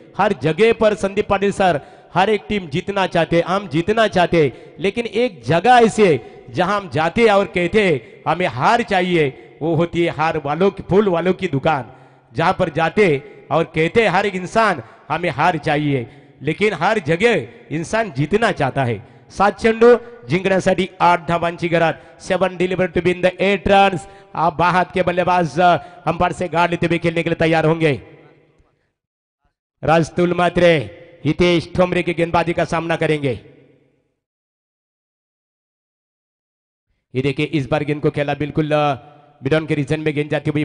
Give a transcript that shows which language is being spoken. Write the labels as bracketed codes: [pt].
[hi] हर जगह पर संदीप पाटिल सर, हर एक टीम जीतना चाहते, हम जीतना चाहते, लेकिन एक जगह ऐसी है जहां हम जाते और कहते हमें हार चाहिए, वो होती है हार वालों की, फूल वालों की दुकान. जहां पर जाते और कहते हर एक इंसान हमें हार चाहिए, लेकिन हर जगह इंसान जीतना चाहता है. [mr] 7 चेंडू जिंकण्यासाठी 8 धावांची गरज. [en] 7 deliver to win the 8 runs. [hi] आप बाहात के बल्लेबाज अंपायर से गार्ड लेते हुए खेलने के लिए तैयार होंगे. राजतुल मात्रे हितेश ठोमरे की गेंदबाजी का सामना करेंगे. ये देखिए इस बार गेंद को खेला बिल्कुल मिडॉन के रीजन में गेंद जाती हुई.